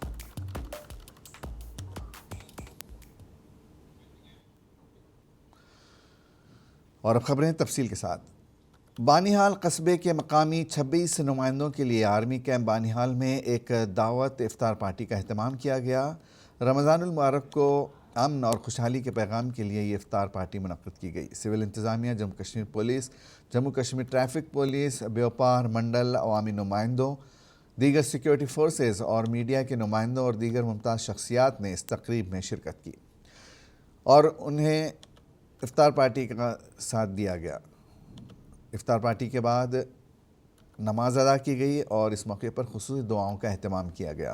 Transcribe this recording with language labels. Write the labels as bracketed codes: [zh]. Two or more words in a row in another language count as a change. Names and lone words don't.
[ur] اور اب خبریں تفصیل کے ساتھ۔ بانیہال قصبے کے مقامی 26 نمائندوں کے لیے آرمی کیمپ بانیہال میں ایک دعوت افطار پارٹی کا اہتمام کیا گیا۔ رمضان المبارک کو امن اور خوشحالی کے پیغام کے لیے یہ افطار پارٹی منعقد کی گئی۔ سول انتظامیہ، جموں کشمیر پولیس، جموں کشمیر ٹریفک پولیس، بیوپار منڈل عوامی نمائندوں، دیگر سیکیورٹی فورسز اور میڈیا کے نمائندوں اور دیگر ممتاز شخصیات نے اس تقریب میں شرکت کی اور انہیں افطار پارٹی کا ساتھ دیا گیا۔ افطار پارٹی کے بعد نماز ادا کی گئی اور اس موقع پر خصوصی دعاؤں کا اہتمام کیا گیا۔